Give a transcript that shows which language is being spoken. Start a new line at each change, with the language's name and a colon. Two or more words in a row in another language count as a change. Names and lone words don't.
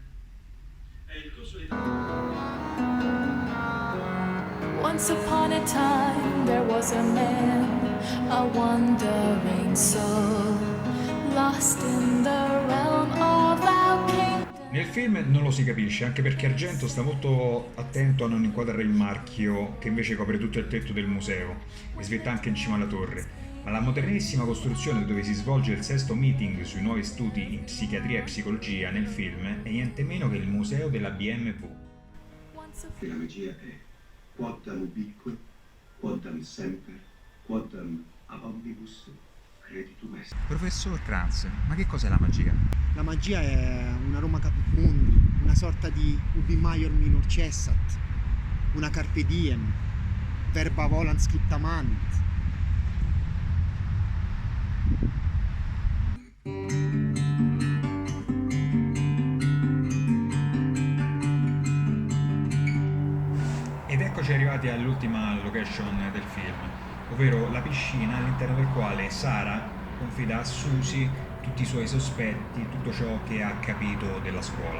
Italian: È il corso di...
English: Once upon a time there was a man, a wandering soul, lost in the realm of our kingdom.
Italian: Nel film non lo si capisce, anche perché Argento sta molto attento a non inquadrare il marchio che invece copre tutto il tetto del museo e svetta anche in cima alla torre. Ma la modernissima costruzione dove si svolge il 6º meeting sui nuovi studi in psichiatria e psicologia nel film è niente meno che il museo della BMW. Che la magia è
Latin: quoddam ubique, quoddam semper, quoddam ab omnibus creditum est.
Italian: Professor Kranz, ma che cos'è la magia? La magia è una
Latin: Roma caput mundi,
Italian: una sorta di
Latin: ubi maior minor cessat,
Italian: una
Latin: carpe diem, verba volant scriptamant.
Italian: Ed eccoci arrivati all'ultima location del film, ovvero la piscina all'interno del quale Sara confida a Susie tutti i suoi sospetti, tutto ciò che ha capito della scuola.